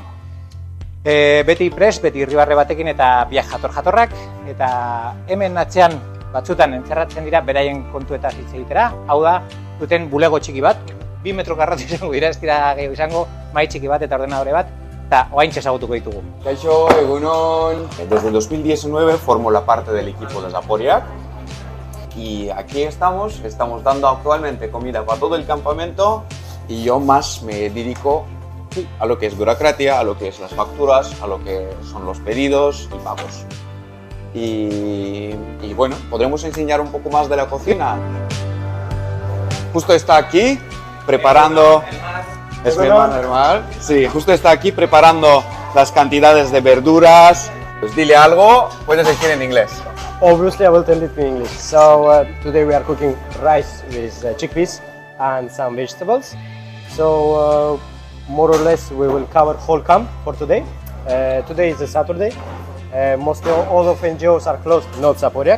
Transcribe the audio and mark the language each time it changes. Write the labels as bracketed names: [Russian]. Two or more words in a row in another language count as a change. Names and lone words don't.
[Basque] Beti prest, beti irribarre batekin eta biak jatorrak, eta hemen atzean batzutan entzerratzen dira beraien kontuetaz hitz egitera, hau da, duten bulego txiki bat, 2 metro karratu izango dira, ez dira gehiago izango, mahai txiki bat eta ordenadore bat, eta oaintxe ezagutuko ditugu. Kaixo, egunon. [Spanish] Desde el 2019 formo la parte del equipo de Zaporeak y aquí estamos dando actualmente comida para todo el campamento y yo más me dedico a lo que es burocracia, a lo que es las facturas, a lo que son los pedidos y pagos. Y bueno, podremos enseñar un poco más de la cocina. Justo está aquí preparando... Es mi hermano normal. Sí, justo está aquí preparando las cantidades de verduras. Pues dile algo, puedes decir en inglés. [English] Obviously, I will tell it in English. So today we are cooking rice with chickpeas and some vegetables. So more or less we will cover whole camp for today. Today is a Saturday. Mostly all of NGOs are closed, not Zaporeak.